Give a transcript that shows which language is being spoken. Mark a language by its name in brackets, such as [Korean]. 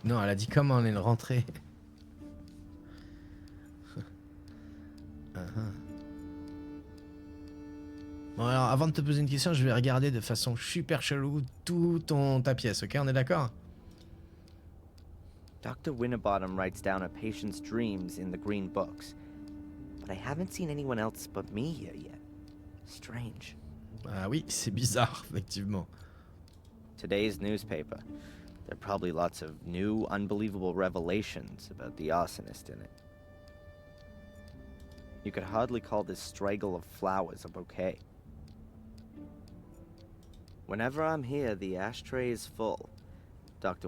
[French] Non, elle a dit comment on est rentrée. Bon, alors, avant de te poser une question, je vais regarder de façon super chelou ta pièce, ok? On est d'accord? [English] Dr. Winterbottom writes down a patient's dreams in the green books, but I haven't seen anyone else but me here yet. Strange. [French] Ah oui, c'est bizarre, effectivement. [English] Today's newspaper. There are probably lots of new, unbelievable revelations about the arsonist in it. You could hardly call this straggle of flowers a bouquet. Whenever I'm here, the ashtray is full. Dr.